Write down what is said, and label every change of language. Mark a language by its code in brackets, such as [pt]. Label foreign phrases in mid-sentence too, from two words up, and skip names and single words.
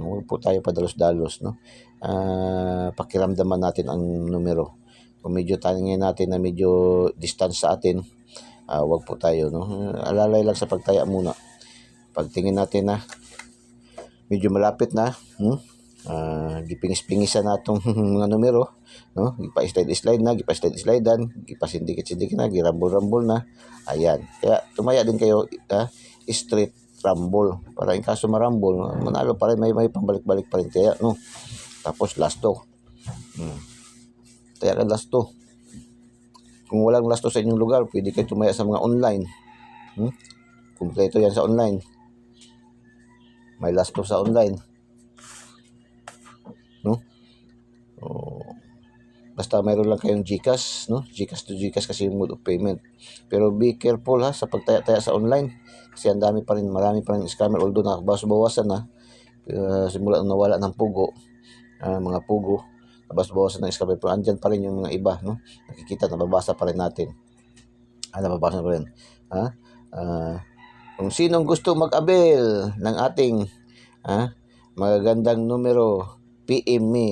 [tl] Huwag po tayo padalos-dalos, no. Pakiramdaman natin ang numero. Kung medyo taningin natin na medyo distance sa atin, wag po tayo, no. Alalay lang sa pagtaya muna. Pagtingin natin na medyo malapit na, [ceb] gipingis-pingisan natong mga numero, no. Gipa-slide na, gipa-slidean, gipasindikit-sindikit na, girambol-rambol na. Ayan. [tl] Kaya tumaya din kayo, [en] straight rumble [tl] para in kaso marambol, manalo pa rin, may pambalik-balik pa rin kaya, no. Tapos last to. Kaya kan last to. Kung walang last to sa inyong lugar, pwede kayo tumaya sa mga online. Kumpleto yan sa online. May last to sa online. No? Basta mayroon lang kayong GCash, no? GCash to GCash kasi yung [en] mode of payment. [tl] Pero [en] be careful [tl] sa pagtaya-taya sa online. Kasi marami pa rin scammer, although nakabawas-bawasan na. Simula nang nawala ng pugo, mga pugo, nabas-bawasan ng scammer, pero andyan pa rin yung mga iba, no? Nakikita, nababasa pa rin natin. Nababasa pa rin. Kung sinong gusto mag-avail ng ating magagandang numero, [en] PM me.